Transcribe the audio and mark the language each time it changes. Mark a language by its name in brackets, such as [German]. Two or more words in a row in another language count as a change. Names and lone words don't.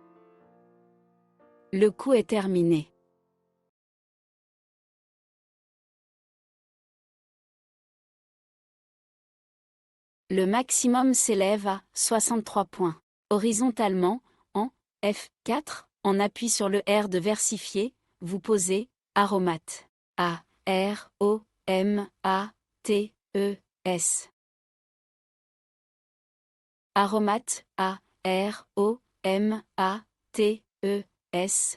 [French] Le coup est terminé. Le maximum s'élève à 63 points. Horizontalement, en F4, on appuie sur le R de versifier, vous posez aromate. A, R, O, M, A, T, E, S. Aromate, A, R, O, M, A, T, E, S.